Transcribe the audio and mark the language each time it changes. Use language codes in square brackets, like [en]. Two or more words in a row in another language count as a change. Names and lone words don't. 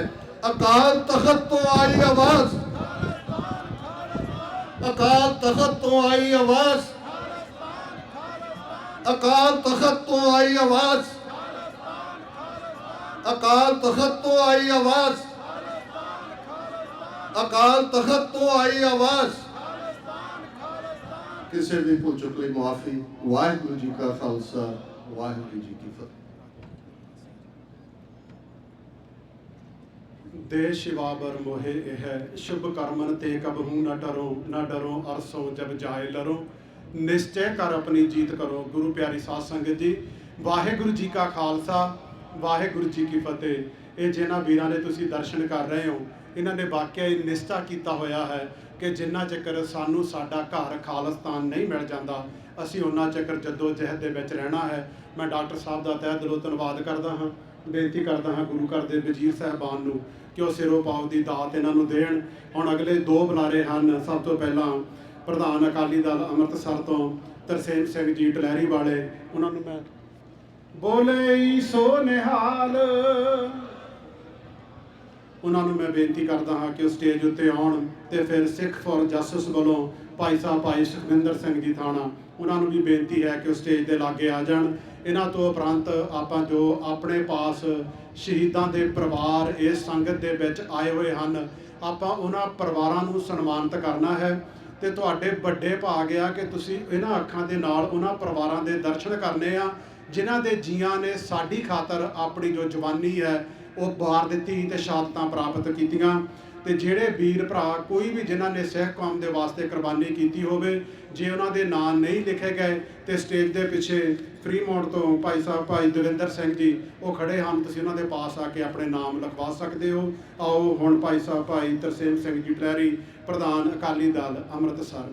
[pa] ਅਕਾਲ ਤਖਤ ਤੋਂ ਆਈ ਆਵਾਜ਼, ਅਕਾਲ ਤਖਤ ਤੋਂ ਆਈ ਆਵਾਜ਼, ਅਕਾਲ ਤਖਤ ਤੋਂ ਆਈ ਆਵਾਜ਼, ਅਕਾਲ ਤਖਤ ਤੋਂ ਆਈ ਆਵਾਜ਼, ਅਕਾਲ ਤਖਤ ਤੋਂ ਆਈ ਆਵਾਜ਼। ਕਿਸੇ ਵੀ ਭੁੱਲ ਚੁੱਕ ਲਈ ਮੁਆਫੀ। ਵਾਹਿਗੁਰੂ ਜੀ ਕਾ ਖਾਲਸਾ, ਵਾਹਿਗੁਰੂ ਜੀ ਕੀ ਫਤਿਹ। [bra] ਦੇ शिवाबर मोहे यह शुभ कर्मन ते कबहू न डरो अरसों जब जाए लरो, निश्चय कर अपनी जीत करो। [pa] ਗੁਰੂ ਪਿਆਰੀ ਸਾਧ ਸੰਗਤ ਜੀ, ਵਾਹਿਗੁਰੂ ਜੀ ਕਾ ਖ਼ਾਲਸਾ, ਵਾਹਿਗੁਰੂ ਜੀ ਕੀ ਫ਼ਤਿਹ। ਯੇ ਜਿਨ੍ਹਾਂ ਵੀਰਾਂ ਨੇ ਤੁਸੀਂ ਦਰਸ਼ਨ ਕਰ ਰਹੇ ਹੋ, ਇਨ੍ਹਾਂ ਨੇ ਵਾਕਈ ਨਿਸ਼ਚਾ ਕਿਆ ਹੋਇਆ ਹੈ ਕਿ ਜਿੰਨਾ ਚੱਕਰ ਸਾਨੂੰ ਸਾਡਾ ਘਰ ਖ਼ਾਲਿਸਤਾਨ ਨਹੀਂ ਮਿਲ ਜਾਂਦਾ, ਅਸੀਂ ਉਨਾ ਚੱਕਰ ਜੱਦੋ ਜਹਿਦ ਦੇ ਵਿੱਚ ਰਹਿਣਾ ਹੈ। ਮੈਂ ਡਾਕਟਰ ਸਾਹਬ ਕਾ ਤਹਿ ਦਿਲੋਂ ਧੰਨਵਾਦ ਕਰਦਾ ਹਾਂ, ਬੇਨਤੀ ਕਰਦਾ ਹਾਂ ਗੁਰੂ ਘਰ ਕੇ ਵਜ਼ੀਰ ਸਾਹਿਬਾਨ ਨੂੰ ਕਿ ਉਹ ਸਿਰੋਂ ਪਾਓ ਕੀ ਦਾਤ ਇਨ੍ਹਾਂ ਨੂੰ ਦੇਣ। ਹੁਣ ਅਗਲੇ 2 ਬੁਲਾਰੇ ਹੈਂ। ਸਭ ਤੋ ਪਹਿਲਾ ਪ੍ਰਧਾਨ ਅਕਾਲੀ ਦਲ ਅੰਮ੍ਰਿਤਸਰ ਤੋ ਤਰਸੇਮ ਸਿੰਘ ਜੀ ਟਲਹਿਰੀ ਵਾਲੇ, ਉਨ੍ਹਾਂ ਨੇ ਮੈਂ ਬੋਲੇ ਸੋ ਨਿਹਾਲ, ਉਨ੍ਹਾਂ ਨੇ ਮੈਂ ਬੇਨਤੀ ਕਰਤਾ ਹਾਂ ਕਿ ਸਟੇਜ ਉੱਤੇ ਆਉਣ। ਤੇ ਫਿਰ ਸਿੱਖ ਫਾਰ ਜਸਟਿਸ ਵਾਲੋਂ ਭਾਈ ਸਾਹਿਬ ਭਾਈ ਸੁਖਵਿੰਦਰ ਸਿੰਘ ਜੀ ਥਾਣਾ, ਉਨ੍ਹਾਂ ਨੇ ਭੀ ਬੇਨਤੀ ਹੈ ਕਿ ਸਟੇਜ ਕੇ ਲਾਗੇ ਆ ਜਾਣ। ਇਨ੍ਹਾਂ ਤੋ ਉਪਰੰਤ ਆਪਾਂ ਜੋ ਆਪਣੇ ਪਾਸ ਸ਼ਹੀਦਾਂ ਦੇ ਪਰਿਵਾਰ ਇਸ ਸੰਗਤ ਦੇ ਵਿੱਚ ਆਏ ਹੋਏ ਹੈਂ, ਆਪਾਂ ਉਨ੍ਹਾਂ ਪਰਿਵਾਰਾਂ ਨੂੰ ਸਨਮਾਨਿਤ ਕਰਨਾ ਹੈ। ਤੇ ਤੁਹਾਡੇ ਵੱਡੇ ਭਾਗ ਆ ਕਿ ਤੁਸੀਂ ਇਨ੍ਹਾਂ ਅੱਖਾਂ ਦੇ ਨਾਲ ਉਨ੍ਹਾਂ ਪਰਿਵਾਰਾਂ ਦੇ ਦਰਸ਼ਨ ਕਰਨੇ ਆ ਜਿਨ੍ਹਾਂ ਦੇ ਜੀਆਂ ਨੇ ਸਾਡੀ ਖ਼ਾਤਰ ਆਪਣੀ ਜੋ ਜਵਾਨੀ ਹੈ ਉਹ ਵਾਰ ਦਿੱਤੀ ਤੇ ਸ਼ਹਾਦਤਾਂ ਪ੍ਰਾਪਤ ਕੀਤੀਆਂ। ते ਜਿਹੜੇ ਵੀਰ ਭਰਾ ਕੋਈ ਵੀ ਜਿਨ੍ਹਾਂ ਨੇ ਸਿੱਖ ਕੌਮ ਦੇ ਵਾਸਤੇ ਕੁਰਬਾਨੀ ਕੀਤੀ ਹੋਵੇ, ਜੇ ਉਹਨਾਂ ਦੇ ਨਾਂ ਨਹੀਂ ਲਿਖੇ ਗਏ ਤੇ ਸਟੇਜ ਦੇ ਪਿੱਛੇ ਫਰੀਮੌਂਟ ਤੋਂ ਭਾਈ ਸਾਹਿਬ ਭਾਈ ਦਵਿੰਦਰ ਸਿੰਘ ਜੀ ਉਹ ਖੜੇ ਹਨ, ਤੁਸੀਂ ਉਹਨਾਂ ਦੇ ਪਾਸ ਆ ਕੇ ਆਪਣੇ ਨਾਮ ਲਿਖਵਾ ਸਕਦੇ ਹੋ। ਆਓ ਹੁਣ ਭਾਈ ਸਾਹਿਬ ਭਾਈ ਤਰਸੇਮ ਸਿੰਘ ਜੀ ਟਲਹਿਰੀ ਪ੍ਰਧਾਨ ਅਕਾਲੀ ਦਲ ਅੰਮ੍ਰਿਤਸਰ।